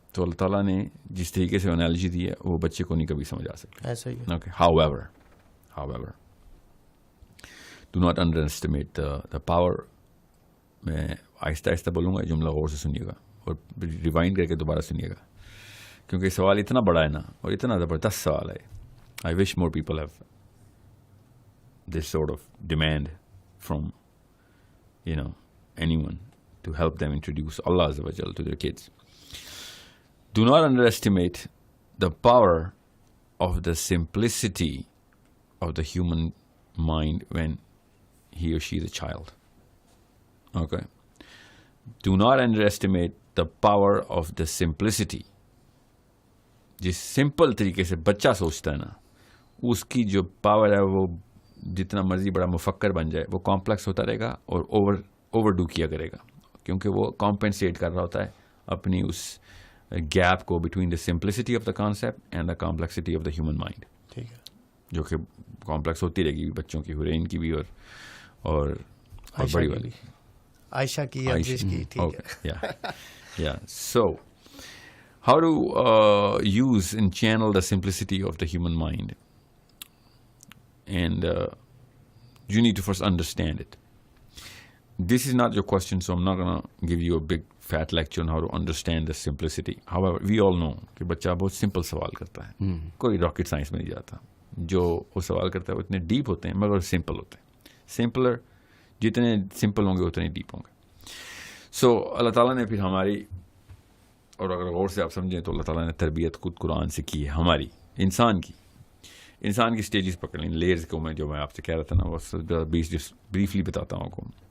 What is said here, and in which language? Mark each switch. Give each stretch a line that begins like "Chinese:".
Urdu: تو اللہ تعالیٰ نے جس طریقے سے انالوجی دی ہے وہ بچے کو نہیں کبھی سمجھ آ سکتا. ایسا ہی ہے.
English: Okay, however do not underestimate the power.
Urdu: میں آہستہ آہستہ بولوں گا, جملہ غور سے سنیے گا اور ریوائنڈ کر کے دوبارہ سنیے گا. کیونکہ سوال اتنا بڑا ہے نا اور اتنا زبردست سوال ہے.
English: I wish more people have this sort of demand from anyone to help them introduce Allah Azza wa Jal to their kids. Do not underestimate the power of the simplicity of the human mind when he or she is a child. Okay? Do not underestimate the power of the simplicity.
Urdu: جس simple طریقے سے بچہ سوچتا ہے نا, اس کی جو power ہے وہ جتنا مرضی بڑا مفکر بن جائے وہ کمپلیکس ہوتا رہے گا اور اوور ڈو کیا کرے گا, کیونکہ وہ کمپنسیٹ کر رہا ہوتا ہے اپنی اس گیپ کو
English: between the simplicity of the concept and the complexity of the human mind,
Urdu: جو کہ کمپلیکس ہوتی رہے گی بچوں کی, حرین کی بھی اور بڑی والی عائشہ کی ٹھیک ہے.
English: So how to use and channel the simplicity of the human mind, and you need to first understand it. This is not your question, so I'm not going to give you a big fat lecture on how to understand the simplicity. However, we all know
Urdu: کہ بچہ بہت simple سوال کرتا ہے, کوئی rocket science میں نہیں جاتا. جو وہ سوال کرتا ہے وہ اتنے ڈیپ ہوتے ہیں مگر سمپل ہوتے ہیں. سمپلر جتنے سمپل ہوں گے اتنے ڈیپ ہوں گے. سو اللہ تعالیٰ نے پھر ہماری, اور اگر غور سے آپ سمجھیں تو اللہ تعالیٰ نے تربیت خود قرآن سے کی ہے ہماری, انسان کی سٹیجز پکڑ لیں, لیئرز کو جو میں آپ سے کہہ رہا تھا نا وہ بریفلی بتاتا ہوں آپ کو.